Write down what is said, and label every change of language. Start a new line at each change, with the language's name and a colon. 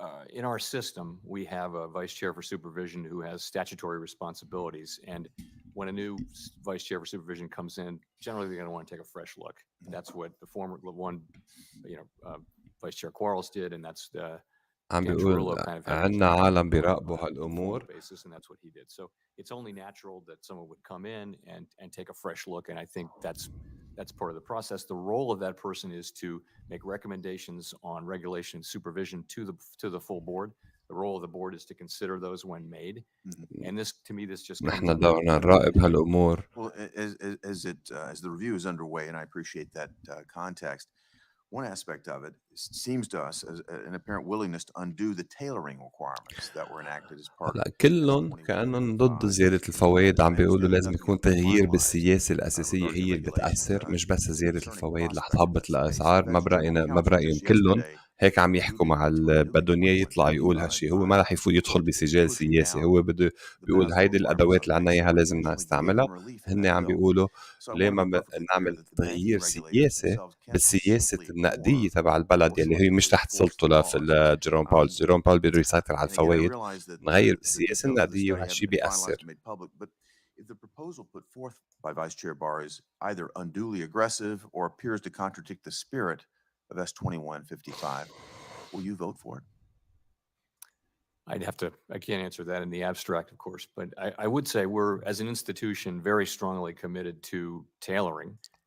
English: In our system, we have a vice chair for supervision who has statutory responsibilities, and when a new vice chair for supervision comes in, generally they're going to want to take a fresh look. That's what the former one, Vice Chair Quarles did, and that's the
Arabic: عم بيقول عنا عالم بيراقبوا هالأمور.
English: And that's what he did. So it's only natural that someone would come in and take a fresh look, and I think that's part of the process. The role of that person is to make recommendations on regulation and supervision to the full board. The role of the board is to consider those when made. And this, to me, this just نحن دورنا نراقب هالأمور. Well, as the review is underway, and I appreciate that context, one aspect of it seems to us as an apparent willingness to undo the tailoring requirements that were enacted as part of
Arabic: كلهم كأنهم ضد زيادة الفوائد، عم بيقولوا لازم يكون تغيير بالسياسة الأساسية هي اللي بتأثر، مش بس زيادة الفوائد رح تهبط الأسعار. ما برأيهم كلهم هيك عم يحكوا مع بدهم اياه يطلع يقول هالشيء. هو ما راح يدخل بسجال سياسي، هو بده بيقول هيدي الادوات اللي عنا اياها لازم نستعملها. هن عم بيقولوا ليه ما نعمل تغيير سياسي بالسياسة النقدية تبع البلد يلي هي مش تحت سلطته جيروم باول. جيروم باول بده يسيطر على الفوائد، نغير بالسياسة النقدية وهالشي بيأثر.
English: If the proposal put forth by Vice Chair Barr is either unduly aggressive or appears to contradict the spirit of S2155, will you vote for it? I can't answer that in the abstract, of course, but I would say we're, as an institution, very strongly committed to tailoring.